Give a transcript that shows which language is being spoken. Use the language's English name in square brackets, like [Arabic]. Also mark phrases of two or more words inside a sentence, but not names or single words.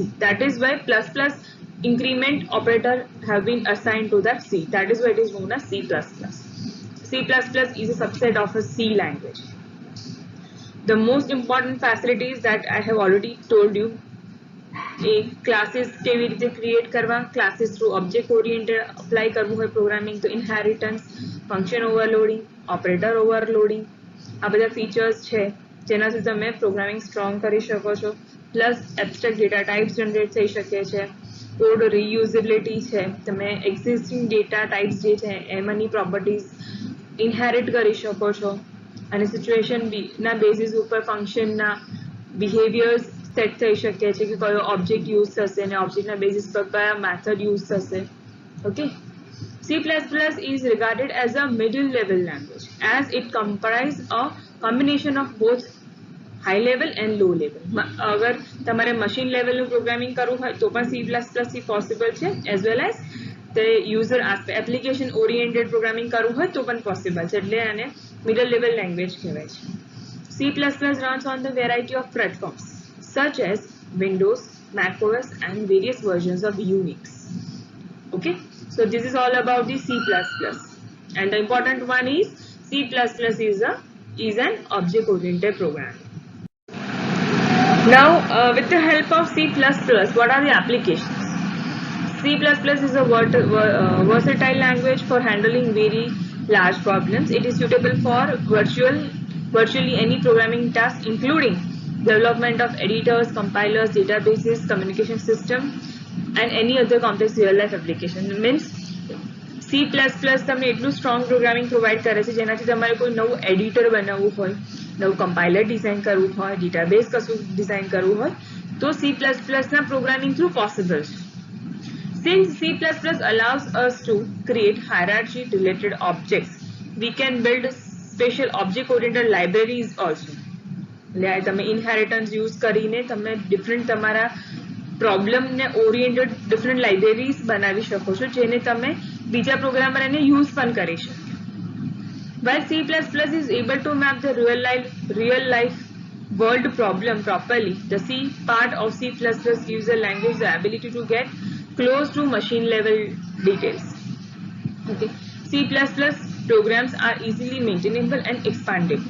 [English] That is why increment operator have been assigned to that C. That is why it is known as C++. C++ is a subset of a C language. The most important facilities that I have already told you, classes [Gujarati] કેવી રીતે ક્રિએટ કરવા, [English] classes through object oriented apply [Gujarati] કરવું હોય [English] programming, તો inheritance, function overloading, operator overloading, [Gujarati] આ બધા features છે જેનાથી તમે [English] programming strong [Gujarati] કરી શકો છો. પ્લસ [English] abstract data types [Gujarati] જનરેટ થઈ શકે છે, [English] code reusability [Gujarati] છે, તમે [English] existing data types [Gujarati] જે છે એમાંની પ્રોપર્ટીઝ ઇનહેરિટ કરી શકો છો, અને સિચ્યુએશન ના બેઝિસ ઉપર ફંક્શનના બિહેવિયર્સ સેટ થઈ શકે છે કે કયો ઓબ્જેક્ટ યુઝ થશે અને ઓબ્જેક્ટના બેઝિસ પર કયા મેથડ યુઝ થશે. ઓકે. [English] C++ is regarded as a middle level language as it comprises a combination of both high level and low level. [Gujarati] अगर તમારે [English] machine level [Gujarati] નું programming કરવું હોય તો પણ C++ થી possible છે, [English] as well as the user aspect application oriented programming [Gujarati] કરવું હોય તો પણ possible છે, એટલે આને [English] middle level language [Gujarati] કહેવાય છે. [English] C++ runs on the variety of platforms such as Windows, macOS and various versions of Unix. Okay. So this is all about the C++, and the important one is C++ is an object-oriented program. Now, with the help of C++, what are the applications? C++ is a versatile language for handling very large problems. It is suitable for virtually any programming task, including development of editors, compilers, databases, communication system, and any other complex real-life application. [Gujarati] Means C++ તમને એટલું [English] strong programming provide [Gujarati] કરે છે જેનાથી તમારે કોઈ નવું એડિટર બનાવવું હોય, નવું કમ્પાઇલર ડિઝાઇન કરવું હોય, ડેટાબેઝ કશું ડિઝાઇન કરવું હોય તો C++ ના પ્રોગ્રામિંગ થ્રુ પોસિબલ છે. [English] Since C++ allows us to create hierarchy related objects, we can build special object oriented libraries also. [Gujarati] એટલે તમે ઇનહેરિટન્સ યુઝ કરીને તમે ડિફરન્ટ તમારા પ્રોબ્લેમ ને ઓરિએન્ટેડ [English] different libraries [Gujarati] બનાવી શકો છો જેને તમે બીજા પ્રોગ્રામર એને યુઝ પણ કરી શકે. [English] While C++ is able to map the real life world problem properly, the C part of C++ gives the language the ability to get close to machine level details. Okay. C++ programs are easily maintainable and expandable.